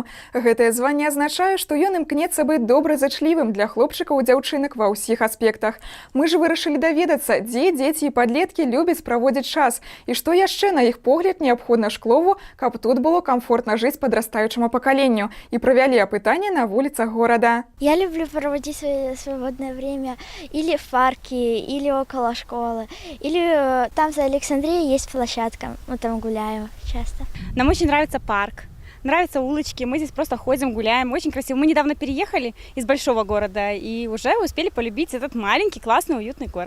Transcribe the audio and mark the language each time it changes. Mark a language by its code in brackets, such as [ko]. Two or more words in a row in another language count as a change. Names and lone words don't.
[be] Гэтае званне азначае, што ён імкнецца быць добразычлівым для хлопчыкаў і дзяўчынак ва ўсіх аспектах. Мы ж вырашылі даведацца, дзе дзеці і падлеткі любяць праводзіць час і што яшчэ, на іх погляд, неабходна Шклову, каб тут было комфортна жыць падрастаючаму пакаленню. І правялі апытанне на вуліцах горада. [ru] Я люблю проводить свое свободное время или в парке, или около школы, или там за Александрией есть площадка, мы там гуляем часто. Нам очень нравится парк, нравятся улочки, мы здесь просто ходим, гуляем, очень красиво. Мы недавно переехали из большого города и уже успели полюбить этот маленький, классный, уютный город.